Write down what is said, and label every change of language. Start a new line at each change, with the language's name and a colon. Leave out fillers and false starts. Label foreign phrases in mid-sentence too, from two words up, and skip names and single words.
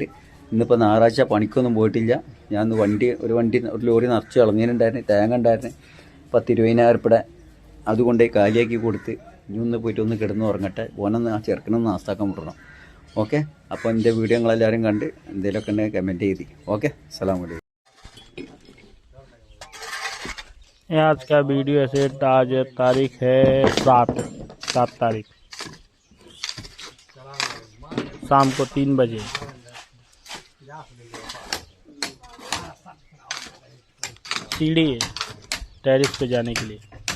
Malayalam: ഇന്നിപ്പോൾ ഞായറാഴ്ച പണിക്കൊന്നും പോയിട്ടില്ല. ഞാൻ ഒരു ലോറി നിറച്ച് കളഞ്ഞതിനുണ്ടായിരുന്നു, തേങ്ങ ഉണ്ടായിരുന്നു. 10-20,000 റുപ്യയുടെ അതുകൊണ്ട് കാലിയാക്കി കൊടുത്ത് ഇനി ഒന്ന് പോയിട്ട് ഒന്ന് കിടന്ന് ഉറങ്ങട്ടെ. ഓനൊന്ന് ആ ചെറുക്കനൊന്ന് നാസ്താക്കാൻ വിടണം. ഓക്കെ, അപ്പോൾ എൻ്റെ വീഡിയോ നിങ്ങളെല്ലാവരും കണ്ട് എന്തെങ്കിലുമൊക്കെ ഉണ്ടെങ്കിൽ കമൻറ്റ് ചെയ്തി.
Arabic: ഓക്കെ, السلام عليكم.
Hindi: आज का वीडियो ऐसे आज तारीख है 7 तारीख शाम को 3 बजे सीढ़ी है टेरिस पे जाने के लिए।